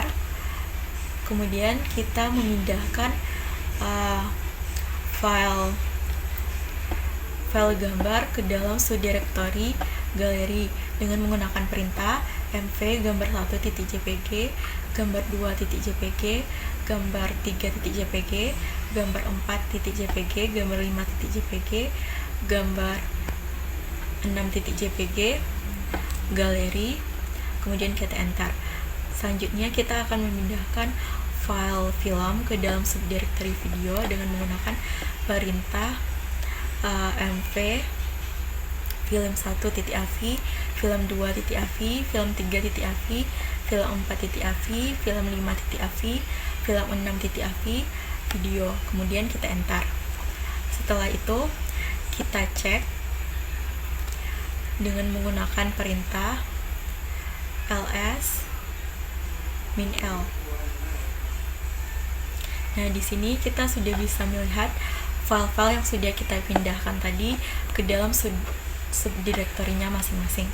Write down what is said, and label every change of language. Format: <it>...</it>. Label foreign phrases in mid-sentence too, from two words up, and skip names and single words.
<id>Kemudian kita memindahkan file gambar ke dalam subdirektori galeri dengan menggunakan perintah mv gambar 1.jpg, gambar 2.jpg, gambar 3.jpg, gambar 4.jpg, gambar 5.jpg, gambar 6.jpg, galeri. Kemudian kita enter. Selanjutnya kita akan memindahkan file film ke dalam subdirektori video dengan menggunakan perintah mv film 1.av, film 2.av, film 3.av, film 4.av, film 5.av, film 6.av, video. Kemudian kita enter. Setelah itu kita cek dengan menggunakan perintah ls -l. Nah, di sini kita sudah bisa melihat file-file yang sudah kita pindahkan tadi ke dalam subdirektorinya masing-masing.</id>